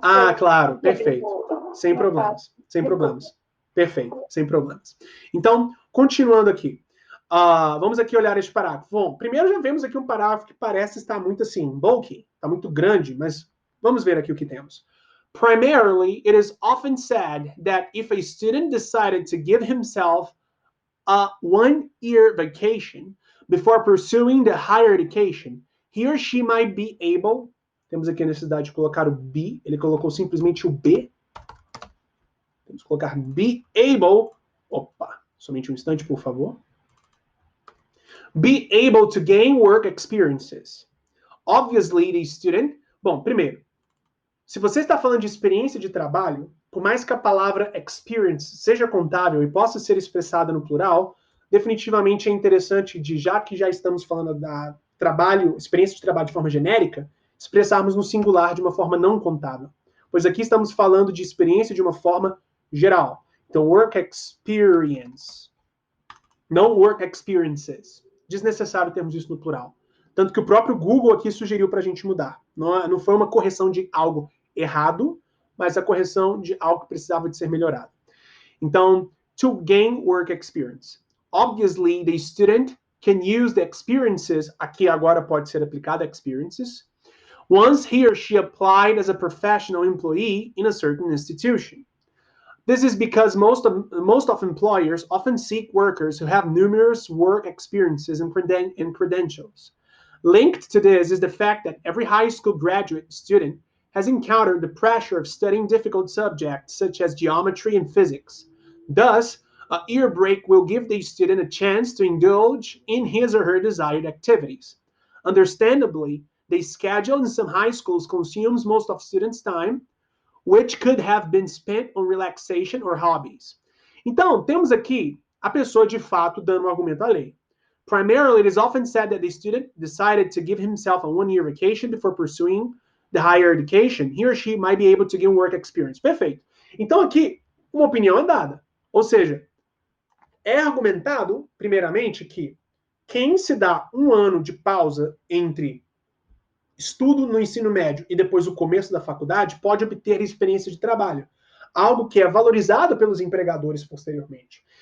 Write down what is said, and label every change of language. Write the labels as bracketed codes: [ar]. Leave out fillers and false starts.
[pt] Ah, claro, perfeito. Sem Não problemas, sem Desculpa. problemas. Perfeito, sem problemas. Então, continuando aqui. Vamos aqui olhar este parágrafo. Bom, primeiro já vemos aqui um parágrafo que parece estar muito assim, bulky, está muito grande, mas vamos ver aqui o que temos. [en] Primarily, it is often said that if a student decided to give himself a one-year vacation before pursuing the higher education, he or she might be able. [pt] Temos aqui a necessidade de colocar o be, ele colocou simplesmente o B. Temos que colocar be able. Opa, somente um instante, por favor. [en] Be able to gain work experiences. Obviously, the student. [pt] Bom, primeiro, se você está falando de experiência de trabalho, por mais que a palavra experience seja contável e possa ser expressada no plural, definitivamente é interessante, já que já estamos falando da experiência de trabalho de forma genérica, expressarmos no singular de uma forma não contável. Pois aqui estamos falando de experiência de uma forma geral. Então, work experience. Não work experiences. Desnecessário termos isso no plural. Tanto que o próprio Google aqui sugeriu para a gente mudar. Não foi uma correção de algo errado, mas a correção de algo que precisava de ser melhorado. [en] Então, to gain work experience. Obviously, the student can use the experiences, [pt] aqui agora pode ser aplicado [en] experiences, once he or she applied as a professional employee in a certain institution. This is because most of employers often seek workers who have numerous work experiences and credentials. Linked to this is the fact that every high school graduate student has encountered the pressure of studying difficult subjects such as geometry and physics. Thus, a year break will give the student a chance to indulge in his or her desired activities. Understandably, the schedule in some high schools consumes most of students' time, which could have been spent on relaxation or hobbies. [pt] Então, temos aqui a pessoa de fato dando um argumento alheio. [en] Primarily, it is often said that the student decided to give himself a one-year vacation before pursuing the higher education. He or she might be able to gain work experience. [pt] Perfeito. Então, aqui, uma opinião é dada. Ou seja, é argumentado, primeiramente, que quem se dá um ano de pausa entre estudo no ensino médio e depois o começo da faculdade pode obter experiência de trabalho, algo que é valorizado pelos empregadores posteriormente.